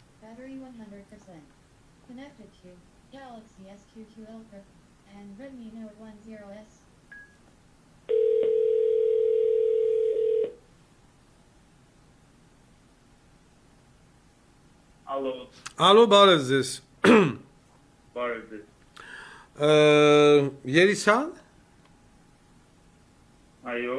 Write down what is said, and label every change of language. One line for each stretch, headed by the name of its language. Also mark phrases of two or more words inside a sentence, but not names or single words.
English: Battery 100%. Connected to Galaxy S22 Ultra and Redmi Note 10S.
Armenian: Ալո, Ալո, բարև ձեզ։ բարև ձեզ։ Երիսան։ Այո,